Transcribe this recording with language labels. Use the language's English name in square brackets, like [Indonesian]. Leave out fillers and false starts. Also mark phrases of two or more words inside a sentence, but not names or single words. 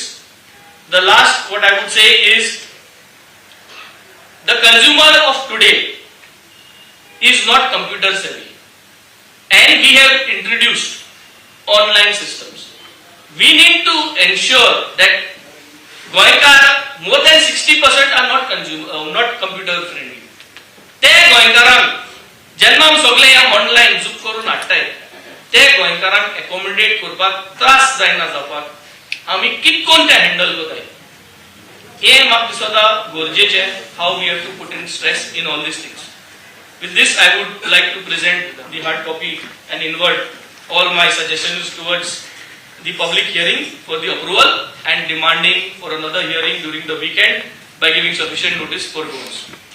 [English] The last, what I would say is, the consumer of today is not computer savvy, and we have introduced online systems. We need to ensure that Goinkar, more than 60% are not computer friendly. [Konkani] Te Goinkaran, jennam sogle ya online zuk korun hattay. Te Goinkaran accommodate kurpak tras जायना जावपाक. आमी कितकोन ते हँडल करताय हे म्हाका दिसता गरजेचे. [English] how we have to put in stress in all these things. With this, I would like to present the hard copy and invert all my suggestions towards the public hearing for the approval and demanding for another hearing during the weekend by giving sufficient notice for goals.